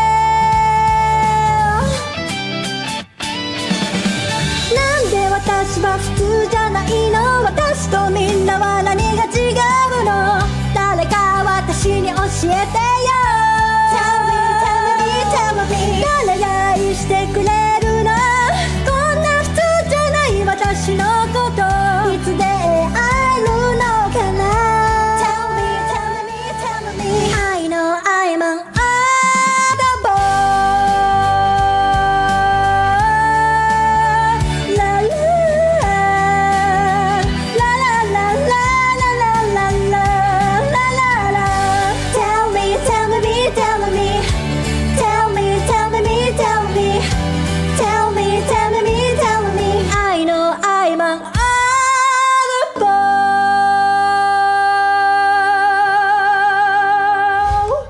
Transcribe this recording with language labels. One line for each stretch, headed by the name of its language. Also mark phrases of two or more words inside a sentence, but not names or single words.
Japanese: なんで私は普通じゃないの私とみんなは何が違うの誰か私に教えてよ
English: Tell me
Japanese: 誰が愛してくれるのこんな普通じゃない私のこといつで会えるのかな
English: Tell me I know I'm an oddball La la la la la la la la la la Tell me I know I'm an oddball